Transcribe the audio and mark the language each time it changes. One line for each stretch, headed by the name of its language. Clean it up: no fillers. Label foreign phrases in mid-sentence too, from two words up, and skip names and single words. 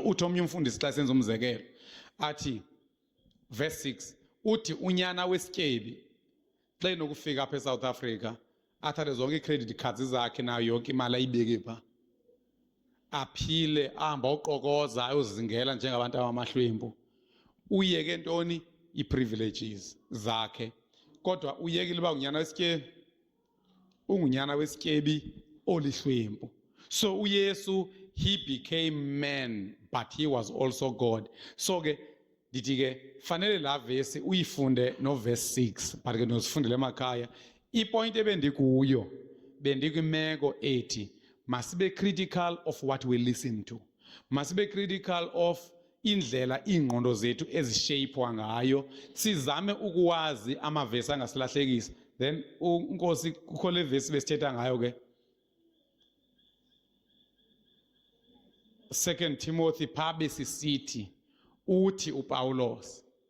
Xhosa: Uthi omnye umfundisi xa senza umzekelo athi verse 6 uthi unyana wesityebi xa enokufika apha eSouth Africa athathe zonke ii-
English: credit cards
Xhosa: zakhe nayo yonke imali ayibeke pha aphile ahamba uqokoza ayozingela njengabantu abamahlwempu uyeke ntoni i-privileges zakhe kodwa uyekile uba unyana wesityebi ungunyana wesityebi olihlwempu.
English: So uYesu he became man but he was also God.
Xhosa: So ke ndithi ke fanele la verse uyifunde no verse 6 but ke nozifundele emakhaya. Ipoint ebendikuyo bendikwimeko ethi masibe
English: critical of what we listen to,
Xhosa: masibe
English: critical of
Xhosa: indlela ingqondo zethu ezishapwa ngayo sizame ukuwazi amavesi angasilahlekisa. Then unkosi kukho le verse besithetha ngayo ke 2 Timothy phabe sisithi uthi uPaulos.